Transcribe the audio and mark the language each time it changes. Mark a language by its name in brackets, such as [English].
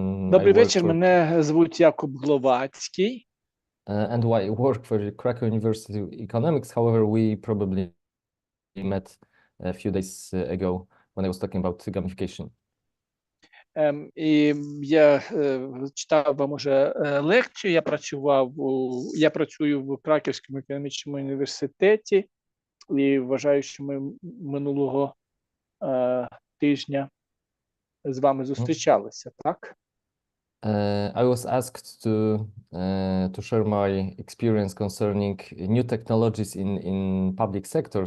[Ukrainian] Добрий вечір, мене звуть Якуб Гловацький. [English] And I work for the Krakow University of Economics. However, we probably met a few days ago when I was talking about gamification. [Ukrainian] І я читав вам уже лекцію, я працюю в Краківському економічному університеті і вважаю, що ми минулого тижня з вами зустрічалися, так? [English] I was asked to share my experience concerning new technologies in public sector.